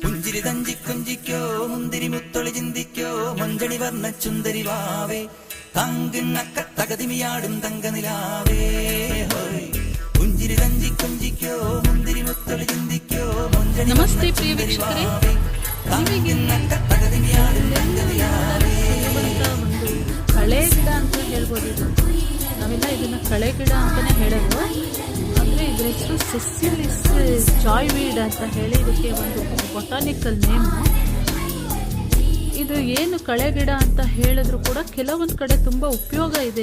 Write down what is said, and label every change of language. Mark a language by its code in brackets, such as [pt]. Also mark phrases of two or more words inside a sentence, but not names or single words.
[ml] പുഞ്ചിരി തഞ്ചി കൊഞ്ചിക്കോ മുന്തിരി മുത്തൊളി ചിന്തിക്കോ മഞ്ചണി വർണ്ണ ചുന്ദരി വാവേ തങ്കിണ്ണക്ക തകതിമിയാടും തങ്കനിലാവേ പുഞ്ചിരി തഞ്ചി കൊഞ്ചിക്കോ മുന്തിരി മുത്തൊളി ചിന്തിക്കೋ മഞ്ചണി [kn] ನಮಸ್ತೆ ಪ್ರಿಯ ವೀಕ್ಷಕರೇ, [ml] തങ്കിണ്ണക്ക തകതിമിയാടും തങ്കനിലാവೇ. [kn] ಒಂದು ಕಳೆ ಗಿಡ ಅಂತ ಹೇಳ್ಬೋದು. ನಾವೆಲ್ಲ ಇದನ್ನ ಕಳೆ ಗಿಡ ಅಂತಾನೆ ಹೇಳೋದು. ಅಂದ್ರೆ ಇದ್ರ ಹೆಸರು ಸೆಸಿಲಿಸ್ ಜಾಯ್ವೀಡ್ ಅಂತ ಹೇಳಿ ಇದಕ್ಕೆ ಒಂದು [en] botanical name. [kn] ಇದು ಏನು ಕಳೆ ಗಿಡ ಅಂತ ಹೇಳಿದ್ರು ಕೂಡ ಕೆಲವೊಂದು ಕಡೆ ತುಂಬಾ ಉಪಯೋಗ ಇದೆ.